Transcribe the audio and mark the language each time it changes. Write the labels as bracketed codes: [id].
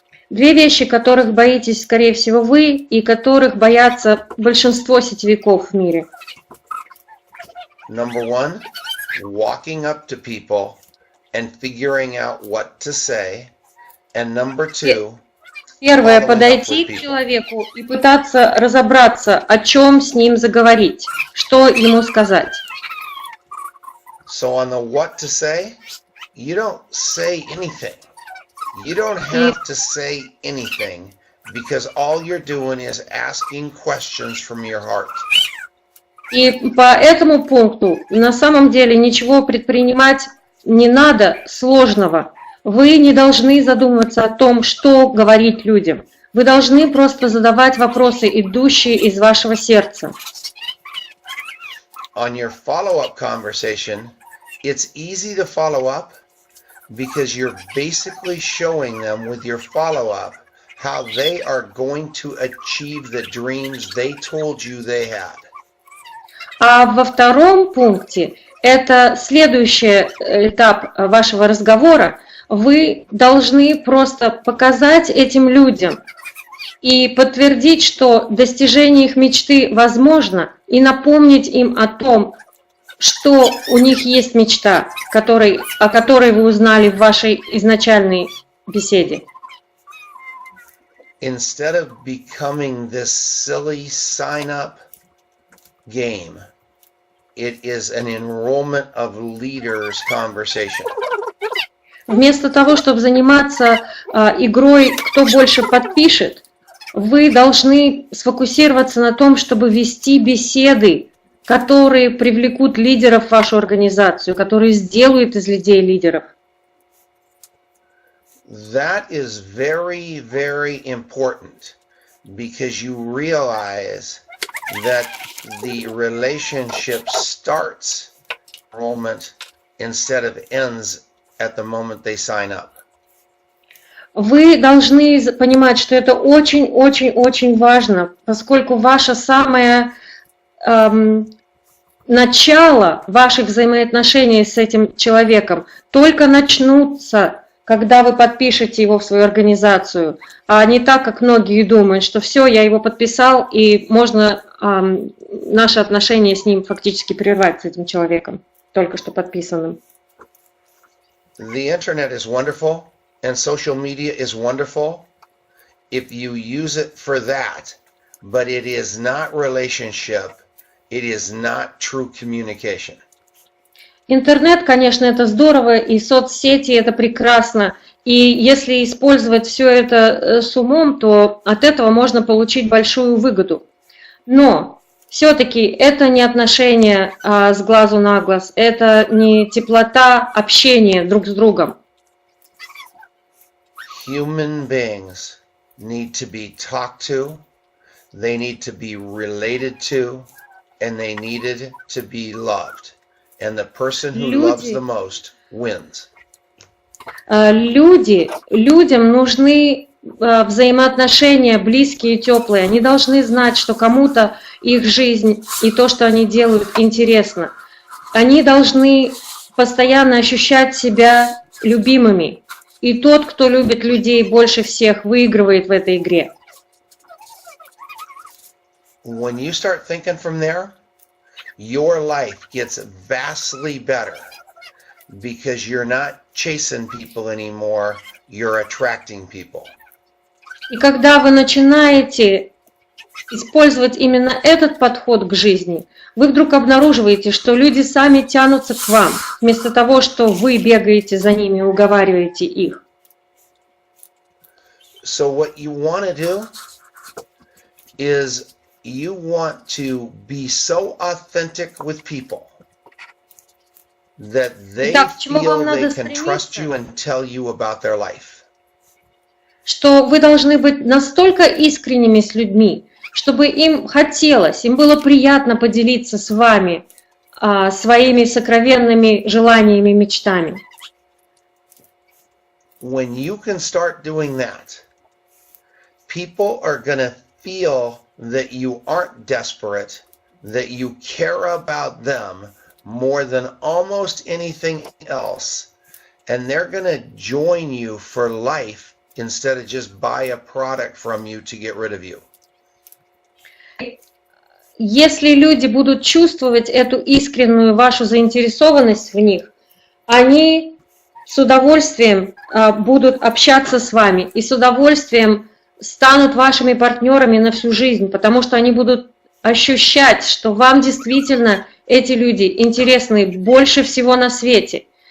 [ru] 2 вещи, которых боитесь, скорее всего, вы, и которых боятся большинство сетевиков в мире. [en] Number 1, walking up to people and figuring out what to say. And number 2, [ru] первое, подойти к человеку и пытаться разобраться, о чем с ним заговорить, что ему сказать. [en] So on the what to say, you don't say anything. You don't have to say anything because all you're doing is asking questions from your heart. [ru] И по этому пункту на самом деле ничего предпринимать не надо сложного. Вы не должны задумываться о том, что говорить людям. Вы должны просто задавать вопросы, идущие из вашего сердца. [en] On your follow-up conversation, it's easy to follow up because you're basically showing them with your follow-up how they are going to achieve the dreams they told you they had. [ru] А во втором пункте, это следующий этап вашего разговора, вы должны просто показать этим людям и подтвердить, что достижение их мечты возможно, и напомнить им о том, что у них есть мечта, о которой вы узнали в вашей изначальной беседе. [en] Instead of becoming this silly sign-up game, it is an enrollment of leaders conversation. [ru] Вместо того, чтобы заниматься игрой «Кто больше подпишет», вы должны сфокусироваться на том, чтобы вести беседы, которые привлекут лидеров в вашу организацию, которые сделают из людей лидеров. [en] That is very, very important because you realize that the relationship starts enrollment instead of ends at the moment they sign up. [ru] Вы должны понимать, что это очень-очень-очень важно, поскольку ваше самое начало ваших взаимоотношений с этим человеком только начнутся, когда вы подпишете его в свою организацию, а не так, как многие думают, что все, я его подписал, и можно наши отношения с ним фактически прервать, с этим человеком, только что подписанным. [en] The internet is wonderful, and social media is wonderful if you use it for that, but it is not relationship, it is not true communication. [ru] Интернет, конечно, это здорово, и соцсети это прекрасно, и если использовать все это с умом, то от этого можно получить большую выгоду. Но все-таки это не отношения с глазу на глаз, это не теплота общения друг с другом. [en] Human beings need to be talked to, they need to be related to, and they needed to be loved. And the person who loves the most wins. [ru] Людям нужны взаимоотношения близкие и теплые. Они должны знать, что кому-то их жизнь и то, что они делают, интересно. Они должны постоянно ощущать себя любимыми. И тот, кто любит людей больше всех, выигрывает в этой игре. [en] When you start thinking from there, your life gets vastly better because you're not chasing people anymore, you're attracting people. [ru] И когда вы начинаете использовать именно этот подход к жизни, вы вдруг обнаруживаете, что люди сами тянутся к вам, вместо того, что вы бегаете за ними и уговариваете их. [en] So what you want to do is you want to be so authentic with people that they feel they can trust you and tell you about their life. [ru] Что вы должны быть настолько искренними с людьми, чтобы им хотелось, им было приятно поделиться с вами своими сокровенными желаниями и мечтами. [en] When you can start doing that, people are going to feel that you aren't desperate, that you care about them more than almost anything else, and they're going to join you for life instead of just buy a product from you to get rid of you. [ru] Если люди будут чувствовать эту искреннюю вашу заинтересованность в них, они с удовольствием будут общаться с вами и с удовольствием станут вашими партнерами на всю жизнь, потому что они будут ощущать, что вам действительно эти люди интересны больше всего на свете.